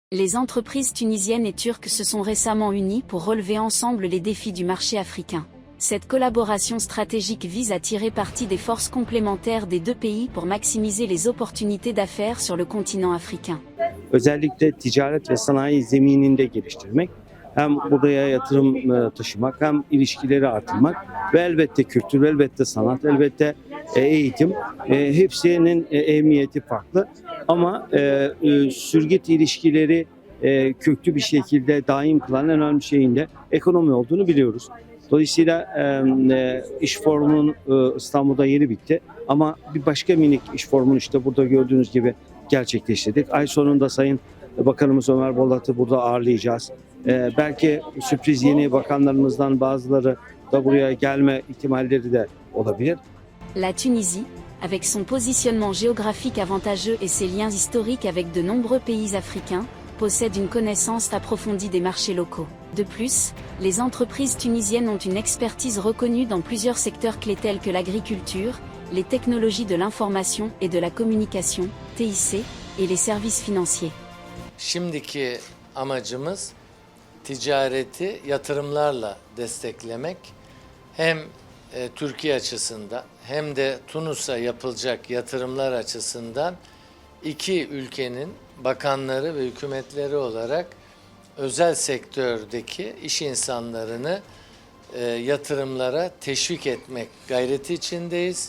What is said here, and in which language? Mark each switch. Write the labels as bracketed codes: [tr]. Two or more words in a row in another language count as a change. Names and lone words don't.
[fr] Les entreprises tunisiennes et turques se sont récemment unies pour relever ensemble les défis du marché africain. Cette collaboration stratégique vise à tirer parti des forces complémentaires des deux pays pour maximiser les opportunités d'affaires sur le continent africain. [tr] Özellikle ticaret ve sanayi zemininde geliştirmek, hem buraya yatırım taşımak, hem ilişkileri artırmak ve elbette kültür, elbette sanat, elbette eğitim, hepsinin ehemmiyeti farklı. Ama sürgüt ilişkileri köklü bir şekilde daim kılan en önemli şeyin de ekonomi olduğunu biliyoruz. Dolayısıyla iş forumunun İstanbul'da yeni bitti. Ama bir başka minik iş forumunu işte burada gördüğünüz gibi gerçekleştirdik. Ay sonunda Sayın Bakanımız Ömer Bolat'ı burada ağırlayacağız. Belki sürpriz yeni bakanlarımızdan bazıları da buraya gelme ihtimalleri de olabilir. [fr] La Tunisie, avec son positionnement géographique avantageux et ses liens historiques avec de nombreux pays africains, possède une connaissance approfondie des marchés locaux. De plus, les entreprises tunisiennes ont une expertise reconnue dans plusieurs secteurs clés tels que l'agriculture, les technologies de l'information et de la communication, TIC, et les services financiers. [tr] Şimdiki amacımız ticareti yatırımlarla desteklemek. Hem Türkiye açısından hem de Tunus'a yapılacak yatırımlar açısından iki ülkenin bakanları ve hükümetleri olarak özel sektördeki iş insanlarını yatırımlara teşvik etmek gayreti içindeyiz.